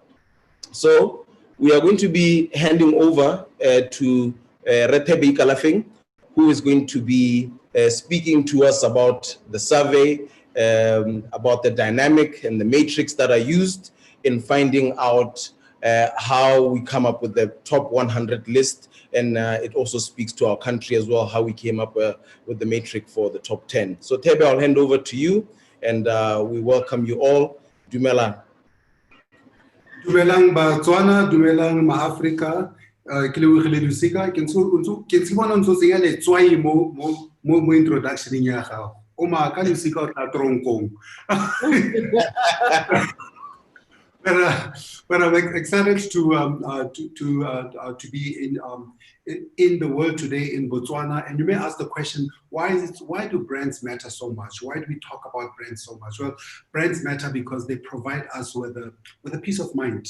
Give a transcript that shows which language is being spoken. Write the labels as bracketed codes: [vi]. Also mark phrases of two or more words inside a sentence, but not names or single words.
[en] So we are going to be handing over to Thebe Ikalafeng, who is going to be speaking to us about the survey, about the dynamic and the matrix that are used in finding out how we come up with the top 100 list. And it also speaks to our country as well, how we came up with the matrix for the top 10. So Thebe, I'll hand over to you, and we welcome you all. [tn] Dumela. Dumelang Botswana, dumelang ma-Africa, ke lebogile Losika, ke se bona ntse o tsenya letswai mo introduction ya gago. O maaka Losika o tla tronkong. [en] But I'm excited to be in the world today in Botswana. And you may ask the question, why do brands matter so much? Why do we talk about brands so much? Well, brands matter because they provide us with a peace of mind.